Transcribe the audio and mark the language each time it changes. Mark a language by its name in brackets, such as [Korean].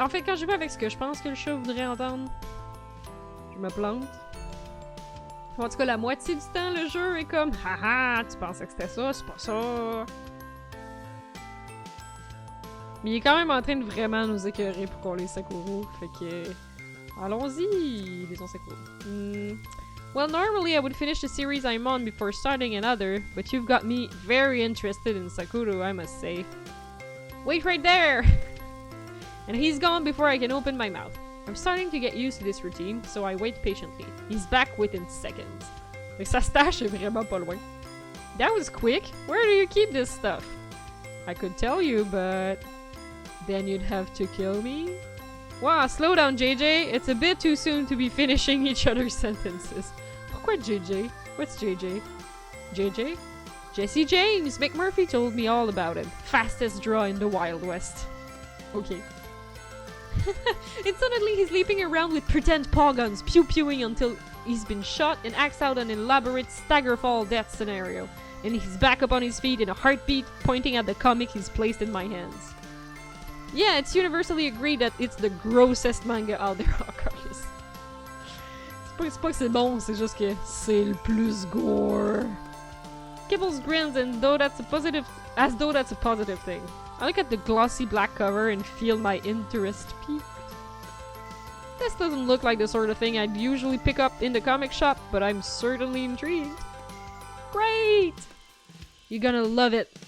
[French] En fait, quand j'y vais avec ce que je pense que le chat voudrait entendre, je me plante. En tout cas, la moitié du temps, le jeu est comme « Haha, tu pensais que c'était ça, c'est pas ça! » Mais il est quand même en train de vraiment nous écœurer pour qu'on les Sakuro, fait que... Allons-y, les Sakuro. [English] Well, normally I would finish the series I'm on before starting another, but you've got me very interested in Sakuro, I must say. Wait right there! And he's gone before I can open my mouth. I'm starting to get used to this routine, so I wait patiently. He's back within seconds. [French] Like, sa stash est vraiment pas loin. [English] That was quick. Where do you keep this stuff? I could tell you, but... then you'd have to kill me? Wow, slow down, JJ. It's a bit too soon to be finishing each other's sentences. [French] Pourquoi [English] JJ? What's JJ? JJ? Jesse James! McMurphy told me all about him. Fastest draw in the Wild West. Okay. And suddenly he's leaping around with pretend paw guns, pew-pewing until he's been shot and acts out an elaborate stagger-fall death scenario. And he's back up on his feet in a heartbeat, pointing at the comic he's placed in my hands. Yeah, it's universally agreed that it's the grossest manga out there, Carlos. [French] C'est pas que c'est bon, c'est juste que c'est le plus gore. [English] Kibbles grins and though that's a positive, as though that's a positive thing. I look at the glossy black cover and feel my interest peaked. This doesn't look like the sort of thing I'd usually pick up in the comic shop, but I'm certainly intrigued. Great! You're gonna love it.